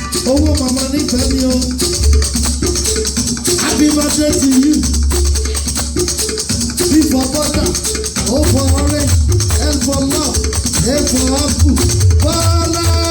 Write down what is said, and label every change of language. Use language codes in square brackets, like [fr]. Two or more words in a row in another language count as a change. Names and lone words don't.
[yo] Owó màmá nífẹ̀ẹ́ mi o. [en] Happy birthday to you. B for butter, O for orange, L for love, A for apple. Bọ́lá!